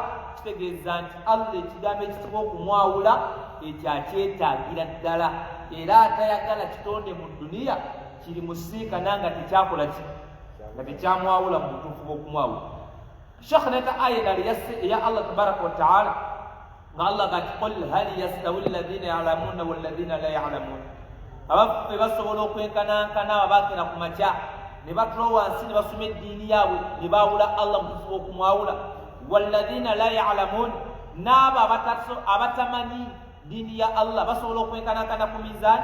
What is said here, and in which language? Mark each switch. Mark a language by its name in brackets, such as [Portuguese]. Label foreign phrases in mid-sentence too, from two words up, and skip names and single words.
[Ganda] Kitegeeza nti Allah ekigambo ekitibwa okumwawula ekyo akyetaagira ddala era atayagala kitonde mu duniya kiri musinkana nga tekyakola ki nga tekyamwawula mu butuufu bw'okumwawula. Sheikh neta aya endala eya Allah [Arabic] تبارك وتعالى [Ganda] nga Allah gati [Arabic] قل هل يستوي الذين يعلمون والذين لا يعلمون. [Ganda] Abaffe basobola okwenkanankana abakira ku makya ne batulo wansi ne basoma eddiini yaabwe ne baawula Allah mu butuufu bw'okumwawula [Arabic] والذين لا يعلمون [Ganda] n'abo abatamanyi diini ya Allah basobola okwenkanankana ku mizaani.